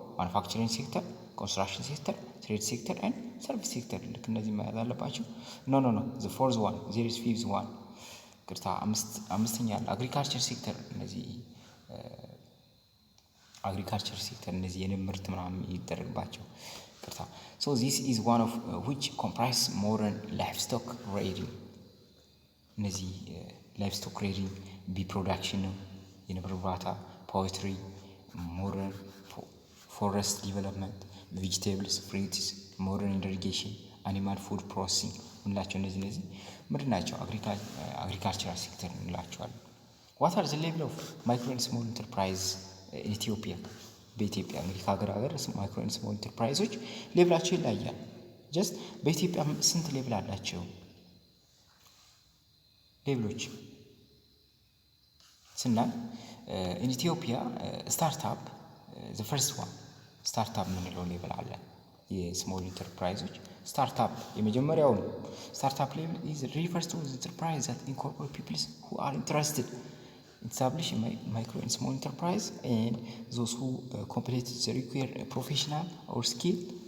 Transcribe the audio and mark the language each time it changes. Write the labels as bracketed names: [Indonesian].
[English] Manufacturing sector, construction sector, trade sector and service sector. [Amharic] ልክ እነዚህ ማለት አለባቸው። [English] no the fourth one, there is fifth one. [Amharic] ቅርታ አምስተኛ አለ አግሪካልቸር ሴክተር። እነዚህ አግሪካልቸር ሴክተር እነዚህ የንብ ምርት ምናምን ይደረግባቸው። ቅርታ [English] so this is one of which comprise modern livestock rearing። [Amharic] እነዚህ livestock rearing ቢ ፕሮዳክሽን ነው፣ የንብ እርባታ፣ ፖልትሪ፣ ሞደርን ፎረስት ዲቨሎፕመንት፣ ቬጂቴብልስ፣ ፍሩትስ፣ ሞደርን ኢሪጌሽን፣ አኒማል ፉድ ፕሮሰሲንግ እንላቸው። እነዚህ ምንድን ናቸው? አግሪካልቸራል ሴክተር እንላቸዋለን። [English] ዋት አር ዘ ሌቭል ኦፍ ማይክሮ ኤንድ ስሞል ኢንተርፕራይዝ ኢትዮጵያ? [Amharic] በኢትዮጵያ እንግዲህ ከሀገር ማይክሮ ኤንድ ስሞል ኢንተርፕራይዞች ሌቭላቸው ይለያያል። ጀስት በኢትዮጵያ ስንት ሌቭል አላቸው [English] ሌቭሎች ስናይ in Ethiopia startup the first one startup [Amharic] ምንለው ሌቭል አለ የስሞል ኢንተርፕራይዞች ስታርታፕ የመጀመሪያው ነው [English] startup level is refers to the enterprise that incorporate people who are interested in establishing micro and small enterprise and those who complete the required professional or skill